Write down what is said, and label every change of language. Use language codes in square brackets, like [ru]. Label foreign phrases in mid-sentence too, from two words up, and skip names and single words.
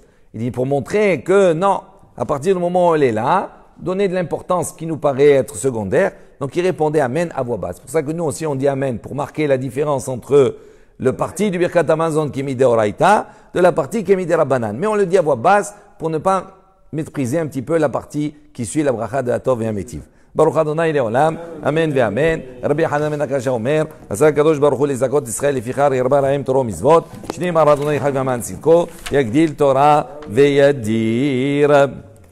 [fr] Il dit pour montrer que non, à partir du moment où elle est là, donner de l'importance qui nous paraît être secondaire, donc il répondait Amen à voix basse. C'est pour ça que nous aussi on dit Amen, pour marquer la différence entre le parti du Birkat Hamazon qui est [he] מדי אורייתא, [fr] de la partie qui est [he] מדי רבנן. [fr] Mais on le dit à voix basse pour ne pas mépriser un petit peu la partie qui suit la bracha de Atov et Ametiv. [he] ברוך אדוני לעולם, אמן ואמן. רבי יוחנן בן הקשה אומר, עשה הקדוש ברוך הוא לזכות ישראל לפיכך ירבה להם תורה ומצוות, שנים אמר אדוני חי ואמן צדקו, יגדיל תורה וידיר.